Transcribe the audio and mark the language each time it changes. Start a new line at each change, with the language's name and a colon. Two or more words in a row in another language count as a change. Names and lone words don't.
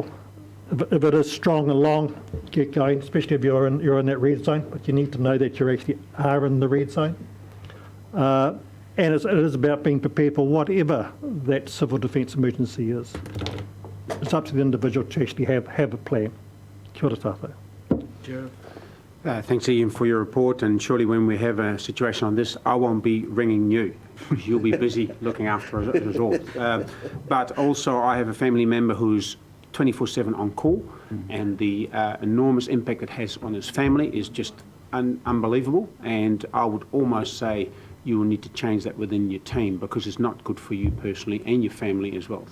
English: If it is strong and long, get going, especially if you're in that red zone, but you need to know that you actually are in the red zone. And it is about being prepared for whatever that civil defence emergency is. It's up to the individual to actually have a plan.
Māori: Kia ora tātou.
English: Gerard? Thanks, Ian, for your report, and surely when we have a situation on this, I won't be ringing you, because you'll be busy looking after us all. But also, I have a family member who's 24/7 on call, and the enormous impact it has on his family is just unbelievable, and I would almost say you will need to change that within your team, because it's not good for you personally and your family as well.